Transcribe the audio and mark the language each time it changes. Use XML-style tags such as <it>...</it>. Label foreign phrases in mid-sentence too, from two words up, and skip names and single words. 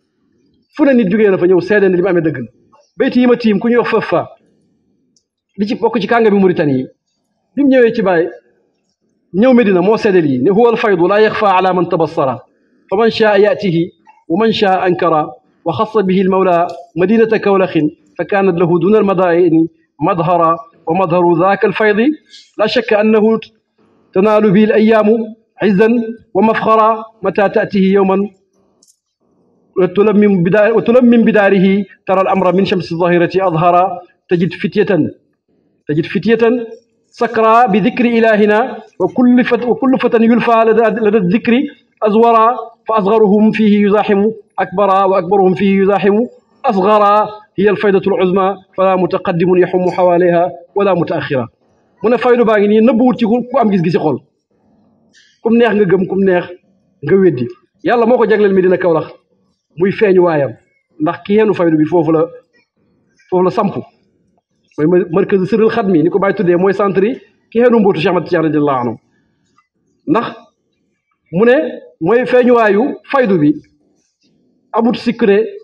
<wo>fu ne nit jugee na fa ñëw seede ne li mu amee dëgg la bayti yi ma tiim ku ñuy wax fëf fa li ci bokk ci kàngami Mauritanie yi bi mu ñëwee ci bàyyi ñëw Medina moo seede lii ne</wo> <ar>هو الفيض لا يخفى على من تبصرا فمن شاء يأتيه ومن شاء أنكرا وخص به المولى مدينة كولخ فكانت له دون المدائن مظهرا ومظهر ذاك الفيض لا شك أنه تنال به الأيام عزا ومفخرا متى تأته يوما وتلمم بداره ترى الأمر من شمس الظاهرة أظهرا تجد فتية سكرى بذكر إلهنا وكل فتى يلفى لدى الذكر أزورا فأصغرهم فيه يزاحم أكبرا وأكبرهم فيه يزاحم أصغرا هي الفائدة العظمى فلا متقدم يحوم حواليها ولا متأخرا من فايدة باغي نبوت</ar> <wo>ci ku am gis-gisi xol kum neex nga gëm kum neex nga weddi yàlla moo ko jagleel Medina Kaolack muy feeñu waayam ndax ki yeenu faydu bi foofu la samp mooy markaz sirrul xadmi ni ko bàyyi tuddee mooy centre yi ki yeenu mbootu Cheikh Ahmad Tijaan</wo> <ar>رضي الله عنه</ar> <wo>ndax mu ne mooy feeñu waayu faydu bi amut sikkure</wo>